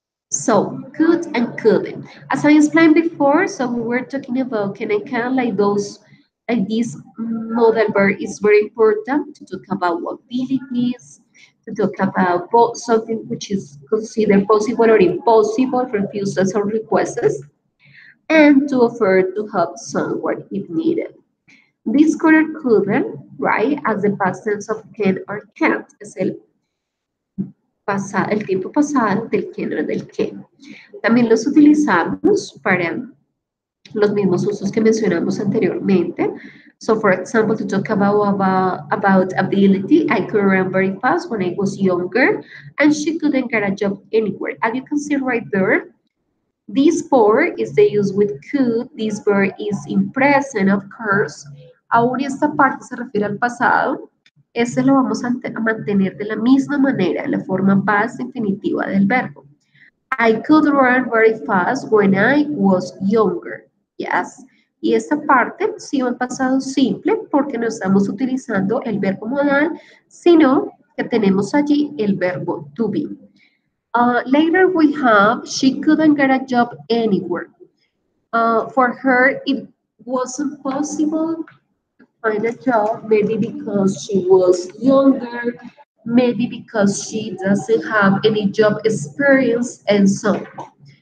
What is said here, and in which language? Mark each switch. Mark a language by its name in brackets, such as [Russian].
[English] So could and couldn't. As I explained before, so we were talking about can and can, like those, like this modal verb is very important to talk about abilities, to talk about something which is considered possible or impossible, refusals or requests, and to offer to help someone if needed. This could or couldn't, right, as the past tense of can or can't, [Spanish] es el tiempo pasado del can [English] o del can. [Spanish] También los utilizamos para los mismos usos que mencionamos anteriormente. [English] So, for example, to talk about ability, I could run very fast when I was younger, and she couldn't get a job anywhere. As you can see right there, this verb is the use with could, this verb is in present, of course. [Spanish] Aún esta parte se refiere al pasado, ese lo vamos a mantener de la misma manera, en la forma past infinitiva del verbo. [English] I could run very fast when I was younger. Yes. [Spanish] Y esta parte sí va en pasado simple porque no estamos utilizando el verbo modal, sino que tenemos allí el verbo to be. [English] Later we have, she couldn't get a job anywhere. For her, it wasn't possible to find a job, maybe because she was younger, maybe because she doesn't have any job experience, and so on.